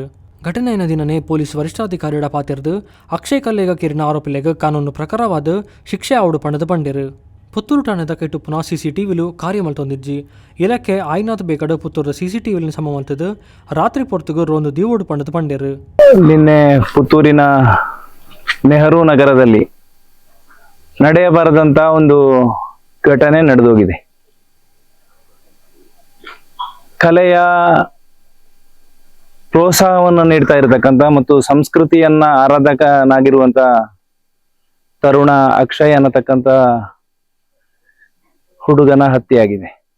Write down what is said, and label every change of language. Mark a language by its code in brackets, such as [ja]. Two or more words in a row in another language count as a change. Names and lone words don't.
[tcy] ಘಟನೆಯ ದಿನನೇ ಪೊಲೀಸ್ ವರಿಷ್ಠಾಧಿಕಾರಿಡ ಪಾತಿರ್ದು ಅಕ್ಷಯ್ ಕಲ್ಲಿಗ ಕೇರಿನ ಆರೋಪಿಲೆಗ ಕಾನೂನು ಪ್ರಕಾರವಾದ ಶಿಕ್ಷೆ ಆವಡು ಪಂಡದ ಬಂಡಿರು. ಪುತ್ತೂರು ಠಾಣೆದ ಕೆಟ್ಟುಪ್ಪುನ CCTVಲು ಕಾರ್ಯ ಮಲ್ತೊಂದಿಜ್ಜಿ. ಇಲಾಖೆ ಆಯ್ನಾಥ್ ಬೇಕಡ ಪುತ್ತೂರದ CCTVಲಿನ ಸಮ ಮಲ್ತದ್ದು ರಾತ್ರಿ ಪೊರ್ತುಗು ರೋಂದು ದೀವೋಡು ಪಂಡದ ಬಂಡಿರು. [kn] ನಿನ್ನೆ ಪುತ್ತೂರಿನ ನೆಹರು ನಗರದಲ್ಲಿ ನಡೆಯಬಾರದಂತ ಒಂದು ಘಟನೆ ನಡೆದೋಗಿದೆ. ಕಲೆಯ ಪ್ರೋತ್ಸಾಹವನ್ನು ನೀಡ್ತಾ ಇರತಕ್ಕಂತ ಮತ್ತು ಸಂಸ್ಕೃತಿಯನ್ನ ಆರಾಧಕನಾಗಿರುವಂತ ತರುಣ ಅಕ್ಷಯ್ ಅನ್ನತಕ್ಕಂತ ಹುಡುಗನ ಹತ್ಯೆಯಾಗಿದೆ.